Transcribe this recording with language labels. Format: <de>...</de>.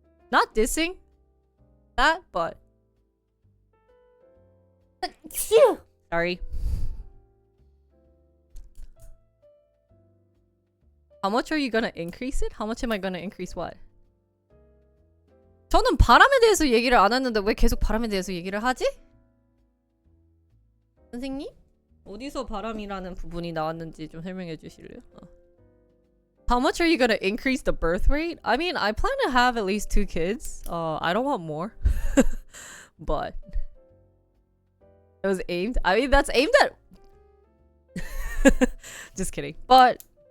<en>Not dissing that, but... Sorry. How much are you gonna increase it? How much am I gonna increase what?</en> <ko>저는 바람에 대해서 얘기를 안 했는데 왜 계속 바람에 대해서 얘기를 하지? 선생님? 어디서 바람이라는 부분이 나왔는지 좀 설명해 주실래요?</ko> <en>How much are you gonna increase the birth rate? I mean, I plan to have at least 2 kids. I don't want more. But it was aimed. I mean, that's aimed at... Just kidding. But</en>